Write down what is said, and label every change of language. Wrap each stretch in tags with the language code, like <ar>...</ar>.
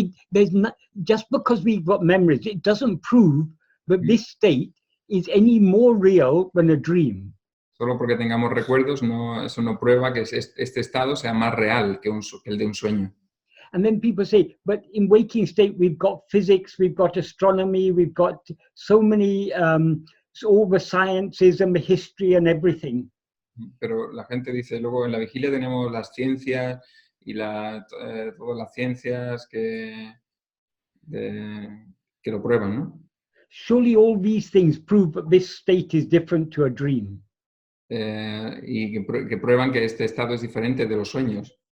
<en>There's not, just because we've got memories, it doesn't prove that this state is any more real than a dream.</en> <es>Solo porque tengamos recuerdos, eso no prueba que este estado sea más real que el de un sueño.</es> <en>And then people say, but in waking state, we've got physics, we've got astronomy, we've got so many, all the sciences and the history and everything.</en> <es>Pero la gente dice, luego en la vigilia tenemos las ciencias y todas las ciencias que lo prueban, ¿no?</es> <en>Surely all these things prove that this state is different to a dream.</en> <es>Y que prueban que este estado es diferente de los sueños.</es>